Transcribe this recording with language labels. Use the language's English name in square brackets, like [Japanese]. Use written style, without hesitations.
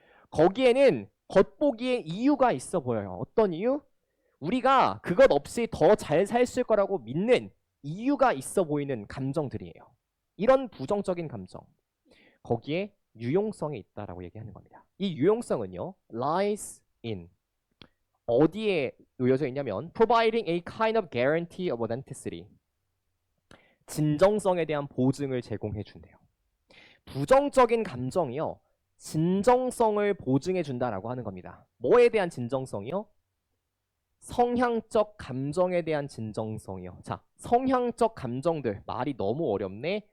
[Korean] 거기에는 겉보기에 이유가 있어 보여요. 어떤 이유? 우리가 그것 없이 더 잘 살 거라고 믿는 이유가 있어 보이는 감정들이에요. 이런 부정적인 감정. 거기에 유용성이 있다라고 얘기하는 겁니다. 이 유용성은요. [English] lies in [Korean] 어디에 놓여져 있냐면 [English] providing a kind of guarantee of authenticity. [Korean] 진정성에 대한 보증을 제공해 준대요. 부정적인 감정이요. 진정성을 보증해 준다라고 하는 겁니다. 뭐에 대한 진정성이요? 성향적 감정에 대한 진정성이요. 자, 성향적 감정들 말이 너무 어렵네.